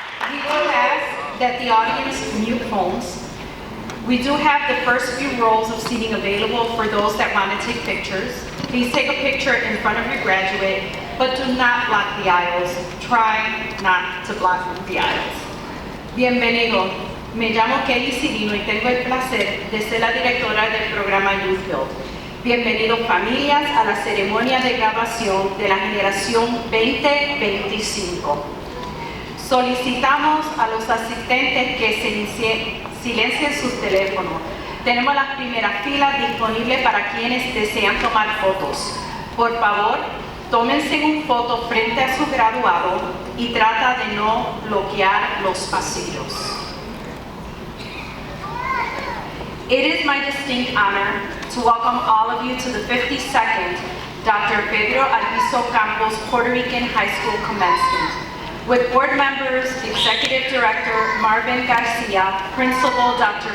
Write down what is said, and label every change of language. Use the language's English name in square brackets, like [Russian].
[English] We will ask that the audience mute phones. We do have the first few rows of seating available for those that want to take pictures. Please take a picture in front of your graduate, but do not block the aisles. Try not to block the aisles. [Spanish] Bienvenido. Me llamo Kelly Serino y tengo el placer de ser la directora del programa Youth Build. Bienvenidos familias a la ceremonia de graduación de la generación 2025. Solicitamos a los asistentes que silencien sus teléfonos. Tenemos las primeras filas disponibles para quienes desean tomar fotos. Por favor, tómense una foto frente a su graduado y trata de no bloquear los pasillos. [English] It is my distinct honor to welcome all of you to the 52nd Dr. Pedro Albizu Campos Puerto Rican High School commencement. With board members, Executive Director Marvin Garcia, Principal Dr.